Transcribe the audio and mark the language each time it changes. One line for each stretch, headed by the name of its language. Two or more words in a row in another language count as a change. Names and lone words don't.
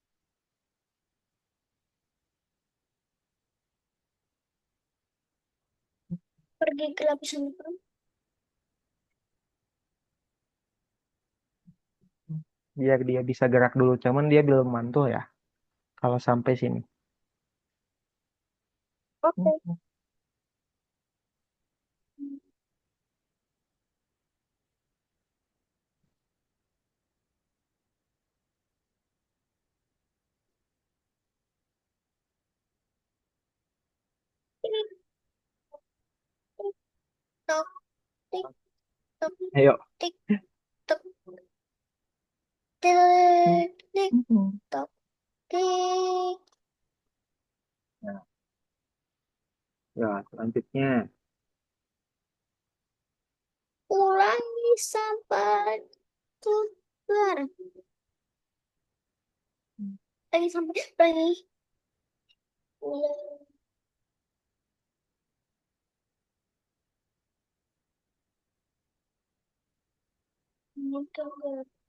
Indonesian: Pergi ke lapisan depan. Biar dia bisa gerak dulu, cuman dia belum mantul ya. Kalau sampai sini. Oke. Mm-mm. Tik, tik, tok, tik, tok, Ayo. tik, tok, tik, tik, Mm-mm. tok, tik. Nah, ya, selanjutnya. Ulangi sampai keluar. Lagi sampai lagi. Ulangi. Keluar.